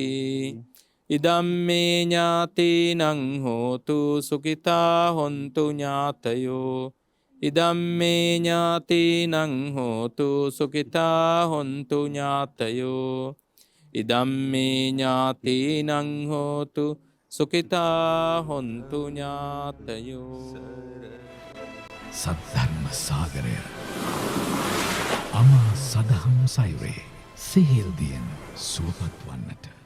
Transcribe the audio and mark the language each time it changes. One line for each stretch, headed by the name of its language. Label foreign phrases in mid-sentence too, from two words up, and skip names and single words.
Pali: ඉදම්මේ ඥාතිනං හෝතු සුඛිතා හොන්තු ඥාතයෝ. ඉදම්මේ ඥාතිනං හෝතු සුඛිතා හොන්තු ඥාතයෝ. ඉදම්මේ ඥාතිනං හෝතු සුඛිතා හොන්තු ඥාතයෝ.
Sinhala: සද්ධර්ම සාගරය අමා සදහම් සයුරේ සිහිල්දියෙන් සුවපත් වන්නට